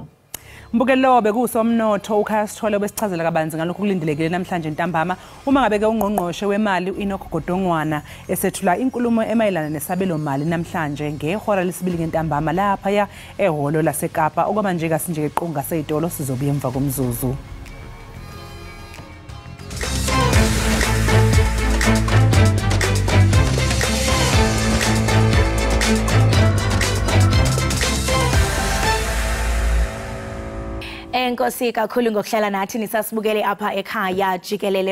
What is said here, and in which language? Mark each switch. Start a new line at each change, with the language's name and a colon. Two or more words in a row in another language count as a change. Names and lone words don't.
Zulu: Mbukeli lo bekusomnotho uKhaya Sithole besichazela kabanzi ngalokho kulindelekile namhlanje ntambama uma ngabe ke ungqongqoshe wemali uEnoch Godongwana esethula inkulumo emayelana nesabelo mali namhlanje ngehora lesibili ngentambama lapha ya ehholo laseKapa. Okwaba nje kasinje equnga seyitolo sizobuya emva komzuzu.
Xhosa: Enkosi kakhulu ngokuhlala nathi nisasibukele apha ekhaya jikelele.